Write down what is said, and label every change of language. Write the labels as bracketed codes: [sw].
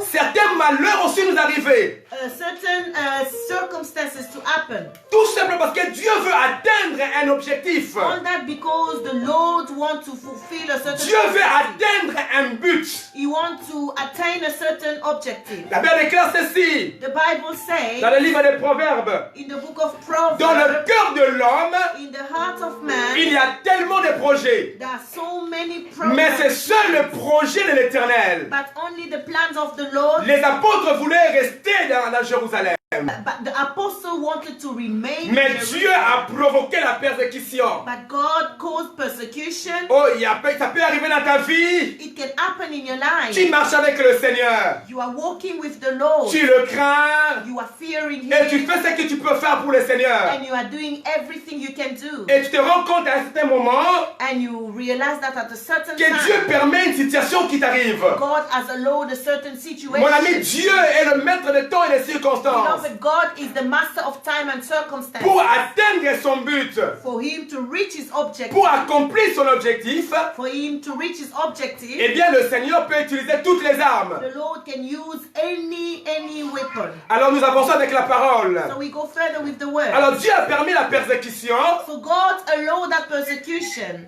[fr] certains malheurs aussi nous arriver. [en] certain circumstances to happen. [fr] Tout simplement parce que Dieu veut atteindre un objectif. [en] All that because the Lord wants to fulfill a certain [fr] Dieu veut [en] objective. [fr] atteindre un but. [en] He wants to attain a certain objective. [fr] La Bible déclare ceci [en] The Bible says [fr] dans le livre des Proverbes. [en] in the book of [fr] Dans le [en] Proverbs, [fr] cœur de l'homme, [en] in the heart of man, [fr] il y a tellement de projets. [en] there are so many [fr] Mais c'est [en] programs, [fr] seul le projet de l'Éternel. [en] but only the plans of the Lord. [fr] Les apôtres voulaient rester dans Jérusalem. [en] But the apostle wanted to remain in [fr] Mais [en] Jerusalem. [fr] Dieu a provoqué la persécution. [en] But God caused persecution. [fr] Oh, ça peut arriver dans ta vie. [en] It can happen in your [fr] Tu [en] life. [fr] marches avec le Seigneur. [en] You are walking with the Lord. [fr] Tu le crains. [en] You are fearing [fr] Et tu [en] Him. [fr] fais ce que tu peux faire pour le Seigneur. [en] And you are doing everything you can do. [fr] Et tu te rends compte à un certain moment [en] And you realize that at a certain [fr] que Dieu [en] time, [fr] permet une situation qui t'arrive. [en] God has allowed a certain situation. [fr] Mon ami, Dieu est le maître de temps et des circonstances. [en] Beloved, but God is the master of time and circumstances. [fr] pour atteindre son but, [en] For him to reach his objective, [fr] pour accomplir son objectif, [en] for him to reach his objective, [fr] eh bien le Seigneur peut utiliser toutes les armes. [en] the Lord can use any weapon. [fr] Alors nous avançons avec la parole. [en] So we go further with the word. [fr] Alors Dieu a permis la persécution. [en] So God allowed that persecution.